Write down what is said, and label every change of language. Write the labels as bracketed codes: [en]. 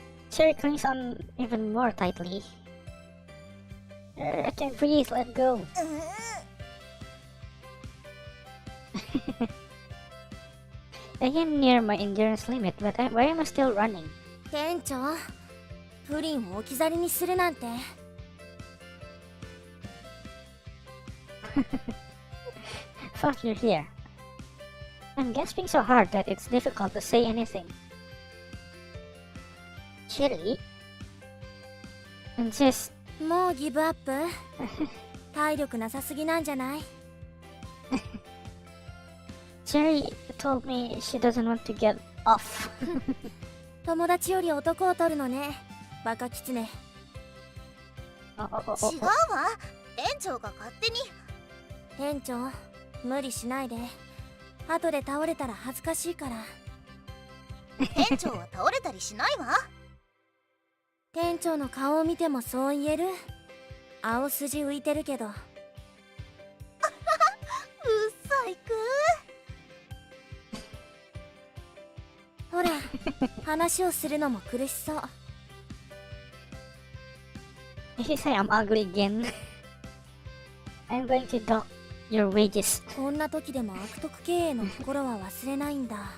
[en] Cherry clings on even more tightly. I can't breathe, let go. I am near my endurance limit, but why am I still running? [ja] 店長、プリンを置き去りにするなんて。 [en] Fuck, you're here. I'm gasping so hard that it's difficult to say anything. Cherry? Insist. [ja] もうギブアップ？体力なさすぎなんじゃない？ [en] Cherry told me she doesn't want to get off. [ja] 友達より男を取るのね、バカキツネ。違うわ。店長が勝手に。店長、無理しないで。後で倒れたら恥ずかしいから。店長は倒れたりしないわ。店長の顔を見てもそう言える？青筋浮いてるけど。うっさいくほら、話をするのも苦しそう。 [en] If you say I'm ugly again, I'm going to dock your wages. [ja] こんな時でも悪徳経営の心は忘れないんだ。